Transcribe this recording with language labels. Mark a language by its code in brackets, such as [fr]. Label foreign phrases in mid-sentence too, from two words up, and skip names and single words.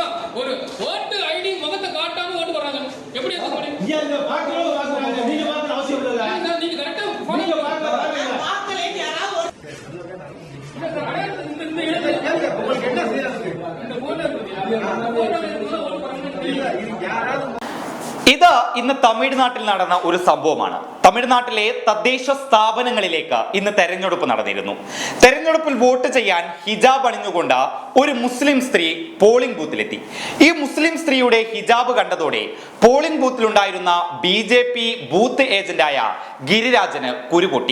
[ta] ஒரு ஓட்டு ஐடி முகத்தை காட்டாம ஓட்டு போறாங்க. எப்படி அது முடியும்? நீங்க பார்க்கணும் பார்க்கறாங்க. நீங்க பார்க்கற அவசியம் இல்ல. நீங்க கரெக்ட்டா நீங்க பார்க்கல யாராவது உங்களுக்கு என்ன செய்யறது? இந்த போட்டோ இருக்கு. [ml] ഇത് ഇന്ന് തമിഴ്നാട്ടിൽ നടന്ന ഒരു സംഭവമാണ്. തമിഴ്നാട്ടിലെ തദ്ദേശ സ്ഥാപനങ്ങളിലേക്ക് ഇന്ന് തെരഞ്ഞെടുപ്പ് നടന്നിരുന്നു. തെരഞ്ഞെടുപ്പിൽ വോട്ട് ചെയ്യാൻ ഹിജാബ് അണിഞ്ഞുകൊണ്ട് ഒരു മുസ്ലിം സ്ത്രീ പോളിംഗ് ബൂത്തിലെത്തി. ഈ മുസ്ലിം സ്ത്രീയുടെ ഹിജാബ് കണ്ടതോടെ പോളിംഗ് ബൂത്തിലുണ്ടായിരുന്ന BJP ബൂത്ത് ഏജന്റായ ഗിരിരാജന് കുരുപൊട്ടി.